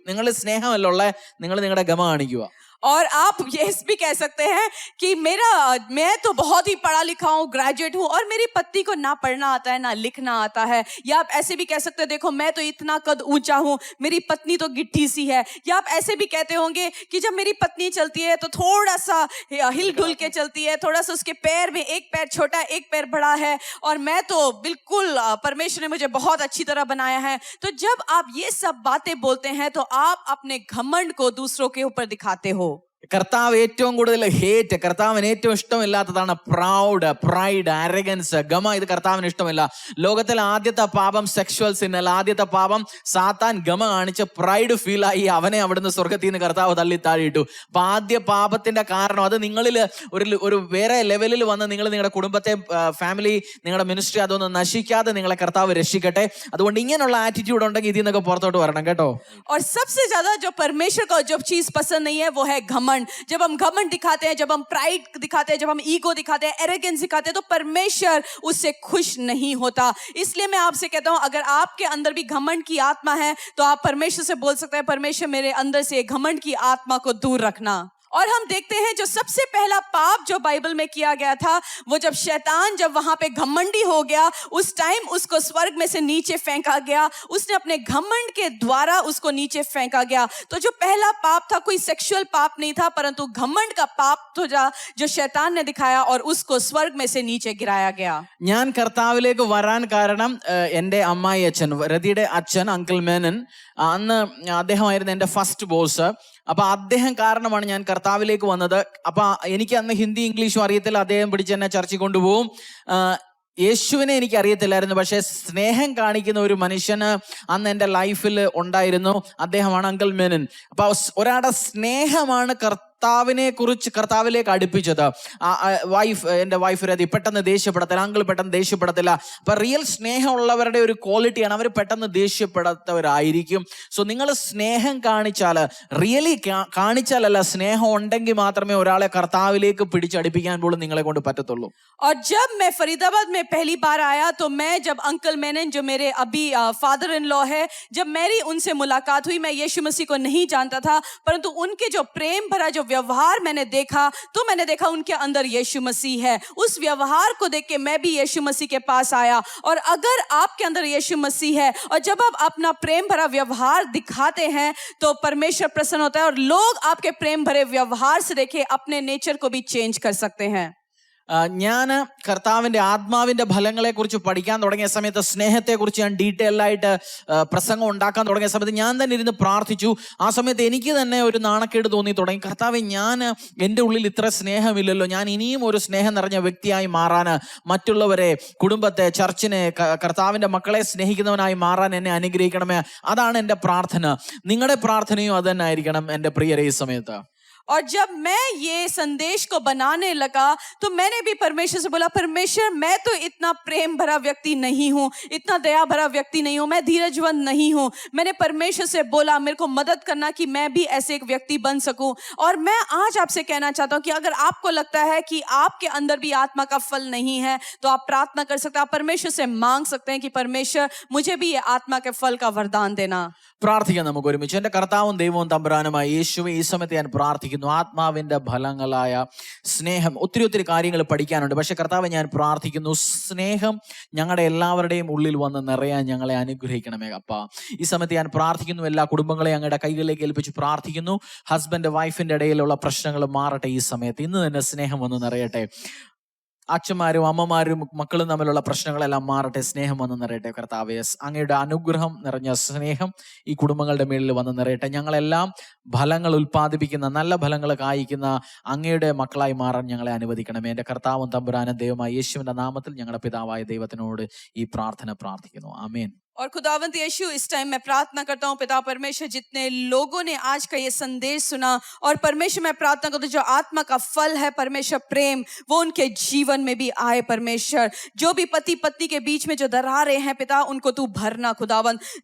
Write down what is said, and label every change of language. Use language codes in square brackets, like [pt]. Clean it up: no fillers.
[ml] നിങ്ങൾ സ്നേഹമല്ല ഉള്ള, നിങ്ങൾ നിങ്ങളുടെ ഗമ കാണിക്കുക. [hi] और आप ये भी कह सकते हैं कि मैं तो बहुत ही पढ़ा लिखा हूँ, ग्रेजुएट हूँ, और मेरी पत्नी को ना पढ़ना आता है ना लिखना आता है। या आप ऐसे भी कह सकते हैं, देखो मैं तो इतना कद ऊंचा हूँ, मेरी पत्नी तो गिट्टी सी है। या आप ऐसे भी कहते होंगे कि जब मेरी पत्नी चलती है तो थोड़ा सा हिल डुल के चलती है, थोड़ा सा उसके पैर में एक पैर छोटा एक पैर बड़ा है, और मैं तो बिल्कुल परमेश्वर ने मुझे बहुत अच्छी तरह बनाया है। तो जब आप ये सब बातें बोलते हैं तो आप अपने घमंड को दूसरों के ऊपर दिखाते हो। [ml] കർത്താവ് ഏറ്റവും കൂടുതൽ ഹേറ്റ്, കർത്താവിന് ഏറ്റവും ഇഷ്ടമില്ലാത്തതാണ് പ്രൗഡ്, പ്രൈഡ്, ആരഗൻസ്, ഗമ. ഇത് കർത്താവിന് ഇഷ്ടമില്ല. ലോകത്തിലെ ആദ്യത്തെ പാപം സെക്ഷുവൽ സിന്നൽ, ആദ്യത്തെ പാപം സാത്താൻ ഗമ കാണിച്ച് പ്രൈഡ് ഫീലായി അവനെ അവിടുന്ന് സ്വർഗത്തിൽ നിന്ന് കർത്താവ് തള്ളി താഴെയിട്ടു. അപ്പൊ ആദ്യ പാപത്തിന്റെ കാരണം അത് നിങ്ങളിൽ ഒരു വേറെ ലെവലിൽ വന്ന് നിങ്ങളുടെ കുടുംബത്തെ, ഫാമിലി, നിങ്ങളുടെ മിനിസ്ട്രി അതൊന്നും നശിക്കാതെ നിങ്ങളെ കർത്താവ് രക്ഷിക്കട്ടെ. അതുകൊണ്ട് ഇങ്ങനെയുള്ള ആറ്റിറ്റ്യൂഡ് ഉണ്ടെങ്കിൽ ഇതിൽ നിന്നൊക്കെ പുറത്തോട്ട് വരണം കേട്ടോ. [hi] और सबसे ज्यादा जो परमेश्वर को जो चीज पसंद नहीं है वो है घमंड। जब हम घमंड दिखाते हैं, जब हम प्राइड दिखाते हैं, जब हम ईगो दिखाते हैं, एरोगेंस दिखाते हैं, तो परमेश्वर उससे खुश नहीं होता। इसलिए मैं आपसे कहता हूं, अगर आपके अंदर भी घमंड की आत्मा है तो आप परमेश्वर से बोल सकते हैं, परमेश्वर मेरे अंदर से घमंड की आत्मा को दूर रखना। और हम देखते हैं जो सबसे पहला पाप जो बाइबल में किया गया था, वो जब शैतान जब वहां पे घमंडी हो गया, उस टाइम उसको स्वर्ग में से नीचे फेंका गया, उसने अपने घमंड के द्वारा उसको नीचे फेंका गया। तो जो पहला पाप था कोई सेक्सुअल पाप नहीं था, परंतु घमंड का पाप तो जो शैतान ने दिखाया और उसको स्वर्ग में से नीचे गिराया गया। [ml] ഞാൻ കർത്താവിലേക്ക് വരാൻ കാരണം എൻ്റെ അമ്മായി അച്ഛൻ, രതിയുടെ അച്ഛൻ അങ്കിൾ മേനൻ, അന്ന് അദ്ദേഹമായിരുന്നു എൻ്റെ ഫസ്റ്റ് ബോസ്. അപ്പൊ അദ്ദേഹം കാരണമാണ് ഞാൻ കർത്താവിലേക്ക് വന്നത്. അപ്പൊ എനിക്ക് അന്ന് ഹിന്ദി ഇംഗ്ലീഷും അറിയത്തില്ല, അദ്ദേഹം പിടിച്ച് എന്നെ ചർച്ചിൽ കൊണ്ടുപോകും. യേശുവിനെ എനിക്ക് അറിയത്തില്ലായിരുന്നു, പക്ഷെ സ്നേഹം കാണിക്കുന്ന ഒരു മനുഷ്യന് അന്ന് എൻ്റെ ലൈഫിൽ ഉണ്ടായിരുന്നു. അദ്ദേഹമാണ് അങ്കിൾ മേനൻ. അപ്പൊ ഒരാളുടെ സ്നേഹമാണ് കർത്താവിനെ കുറിച്ച് കർത്താവിലേക്ക് അടുപ്പിച്ചത്. എൻ്റെ വൈഫ് രതി പെട്ടെന്ന് ദേഷ്യപ്പെടത്തില്ല, അങ്കിൾ പെട്ടെന്ന് ദേഷ്യപ്പെടത്തില്ല. അപ്പൊ റിയൽ സ്നേഹമുള്ളവരുടെ ഒരു ക്വാളിറ്റിയാണ്, അവർ പെട്ടെന്ന് ദേഷ്യപ്പെടാത്തവരായിരിക്കും. സോ നിങ്ങൾ സ്നേഹം കാണിച്ചാൽ, റിയലി കാണിച്ചാലല്ല, സ്നേഹം ഉണ്ടെങ്കിൽ മാത്രമേ ഒരാളെ കർത്താവിലേക്ക് പിടിച്ചടിപ്പിക്കാൻ പോലും നിങ്ങളെ കൊണ്ട് പറ്റത്തുള്ളൂ. [hi] और जब मैं फरीदाबाद में पहली बार आया तो मैं जब अंकल मेनन जो मेरे अभी फादर इन लॉ है, जब मेरी उनसे मुलाकात हुई, मैं यीशु मसीह को नहीं जानता था, परंतु उनके जो प्रेम भरा जो व्यवहार मैंने देखा, तो मैंने देखा उनके अंदर यीशु मसीह है। उस व्यवहार को देख के मैं भी यीशु मसीह के पास आया। और अगर आपके अंदर यीशु मसीह है और जब आप अपना प्रेम भरा व्यवहार दिखाते हैं तो परमेश्वर प्रसन्न होता है, और लोग आपके प्रेम भरे व्यवहार से देखे अपने नेचर को भी चेंज कर सकते हैं। [ml] ഞാൻ കർത്താവിൻ്റെ ആത്മാവിൻ്റെ ഫലങ്ങളെ കുറിച്ച് പഠിക്കാൻ തുടങ്ങിയ സമയത്ത്, സ്നേഹത്തെക്കുറിച്ച് ഞാൻ ഡീറ്റെയിൽ ആയിട്ട് പ്രസംഗം ഉണ്ടാക്കാൻ തുടങ്ങിയ സമയത്ത് ഞാൻ തന്നെ ഇരുന്ന് പ്രാർത്ഥിച്ചു. ആ സമയത്ത് എനിക്ക് തന്നെ ഒരു നാണക്കേട് തോന്നി തുടങ്ങി. കർത്താവേ, ഞാൻ എൻ്റെ ഉള്ളിൽ ഇത്ര സ്നേഹമില്ലല്ലോ, ഞാൻ ഇനിയും ഒരു സ്നേഹം നിറഞ്ഞ വ്യക്തിയായി മാറാൻ, മറ്റുള്ളവരെ, കുടുംബത്തെ, ചർച്ചിനെ, കർത്താവിൻ്റെ മക്കളെ സ്നേഹിക്കുന്നവനായി മാറാൻ എന്നെ അനുഗ്രഹിക്കണമേ. അതാണ് എൻ്റെ പ്രാർത്ഥന. നിങ്ങളുടെ പ്രാർത്ഥനയും അത് തന്നെ ആയിരിക്കണം എൻ്റെ പ്രിയരെ ഈ സമയത്ത്. [hi] और जब मैं ये संदेश को बनाने लगा तो मैंने भी परमेश्वर से बोला, परमेश्वर मैं तो इतना प्रेम भरा व्यक्ति नहीं हूँ, इतना दया भरा व्यक्ति नहीं हूँ, मैं धीरजवंत नहीं हूँ। मैंने परमेश्वर से बोला मेरे को मदद करना कि मैं भी ऐसे एक व्यक्ति बन सकूं। और मैं आज आपसे कहना चाहता हूँ कि अगर आपको लगता है कि आपके अंदर भी आत्मा का फल नहीं है तो आप प्रार्थना कर सकते हैं, आप परमेश्वर से मांग सकते हैं कि परमेश्वर मुझे भी ये आत्मा के फल का वरदान देना। [ml] പ്രാർത്ഥിക്കാം നമുക്ക് ഒരുമിച്ച്. എൻ്റെ കർത്താവും ദൈവവും തമ്പുരാനുമായി യേശുവേ, ഈ സമയത്ത് ഞാൻ പ്രാർത്ഥിക്കുന്നു, പ്രാർത്ഥിക്കുന്നു. ആത്മാവിൻ്റെ ഫലങ്ങളായ സ്നേഹം, ഒത്തിരി കാര്യങ്ങൾ പഠിക്കാനുണ്ട്. പക്ഷെ കർത്താവ്, ഞാൻ പ്രാർത്ഥിക്കുന്നു, സ്നേഹം ഞങ്ങളുടെ എല്ലാവരുടെയും ഉള്ളിൽ വന്ന് നിറയാൻ ഞങ്ങളെ അനുഗ്രഹിക്കണമേ അപ്പാ. ഈ സമയത്ത് ഞാൻ പ്രാർത്ഥിക്കുന്നു, എല്ലാ കുടുംബങ്ങളെയും അങ്ങയുടെ കൈകളിലേക്ക് ഏൽപ്പിച്ച് പ്രാർത്ഥിക്കുന്നു. ഹസ്ബൻഡ് വൈഫിൻ്റെ ഇടയിലുള്ള പ്രശ്നങ്ങൾ മാറട്ടെ. ഈ സമയത്ത് ഇന്ന് തന്നെ സ്നേഹം വന്ന് നിറയട്ടെ. അച്ഛന്മാരും അമ്മമാരും മക്കളും തമ്മിലുള്ള പ്രശ്നങ്ങളെല്ലാം മാറട്ടെ. സ്നേഹം വന്ന് നിറയട്ടെ കർത്താവേ. അങ്ങയുടെ അനുഗ്രഹം നിറഞ്ഞ സ്നേഹം ഈ കുടുംബങ്ങളുടെ മേളിൽ വന്ന് നിറയട്ടെ. ഞങ്ങളെല്ലാം ഫലങ്ങൾ ഉൽപ്പാദിപ്പിക്കുന്ന, നല്ല ഫലങ്ങൾ കായ്ക്കുന്ന അങ്ങയുടെ മക്കളായി മാറാൻ ഞങ്ങളെ അനുവദിക്കണമേ. എൻ്റെ കർത്താവും തമ്പുരാനും ദൈവമായ യേശുവിൻ്റെ നാമത്തിൽ ഞങ്ങളുടെ പിതാവായ ദൈവത്തിനോട് ഈ പ്രാർത്ഥന പ്രാർത്ഥിക്കുന്നു. ആമേൻ. [hi] और खुदावंत यीशु, इस टाइम मैं प्रार्थना करता हूँ पिता परमेश्वर, जितने लोगों ने आज का ये संदेश सुना, और परमेश्वर मैं प्रार्थना करता हूँ जो आत्मा का फल है परमेश्वर प्रेम, वो उनके जीवन में भी आए परमेश्वर। जो भी पति पत्नी के बीच में जो दरारें हैं पिता, उनको तू भरना खुदावंत।